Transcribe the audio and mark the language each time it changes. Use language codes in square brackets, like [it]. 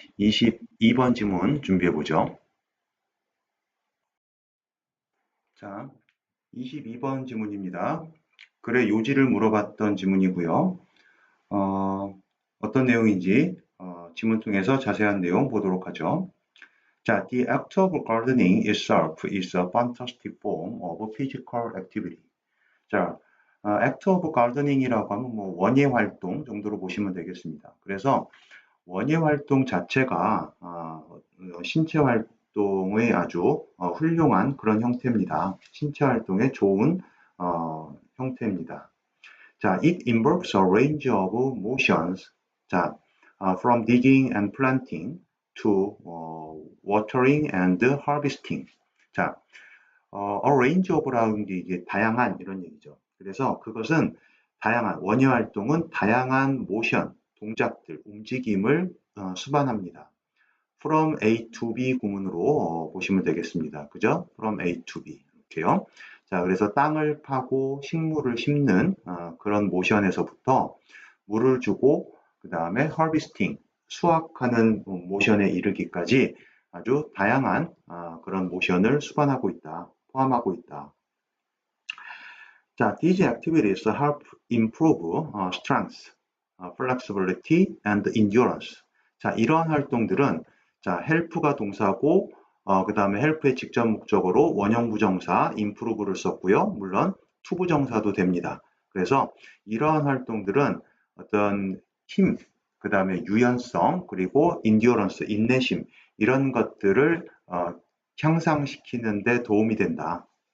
[ko] 22번 지문 준비해 보죠. 자, 22번 지문입니다. 글의 요지를 물어봤던 지문이고요. 어떤 내용인지 지문 통해서 자세한 내용 보도록 하죠. [en] 자, the act of gardening itself is a fantastic form of physical activity. [ko] 자, act of gardening이라고 하면 뭐 원예 활동 정도로 보시면 되겠습니다. 그래서 원예 활동 자체가 신체 활동의 아주 훌륭한 그런 형태입니다. 신체 활동의 좋은 형태입니다. [en] 자, it involves a range of motions. 자, from digging and planting to watering and harvesting. [ko] 자, a range of라는 게 이게 다양한 이런 얘기죠. 그래서 그것은 다양한 원예 활동은 다양한 모션, 동작들, 움직임을 수반합니다. From A to B 구문으로 보시면 되겠습니다. 그죠? [en] From A to B 이렇게요. [ko] 자, 그래서 땅을 파고 식물을 심는 그런 모션에서부터 물을 주고 그 다음에 harvesting, 수확하는 모션에 이르기까지 아주 다양한 그런 모션을 수반하고 있다, 포함하고 있다. [en] 자, these activities help improve strength, flexibility, and endurance. [ko] 자, 이러한 활동들은 자, help가 동사고 그 다음에 help의 직접 목적으로 원형 부정사 improve를 썼고요. 물론 to 부정사도 됩니다. 그래서 이러한 활동들은 어떤 힘, 그 다음에 유연성, 그리고 endurance, 인내심 이런 것들을 향상시키는 데 도움이 된다.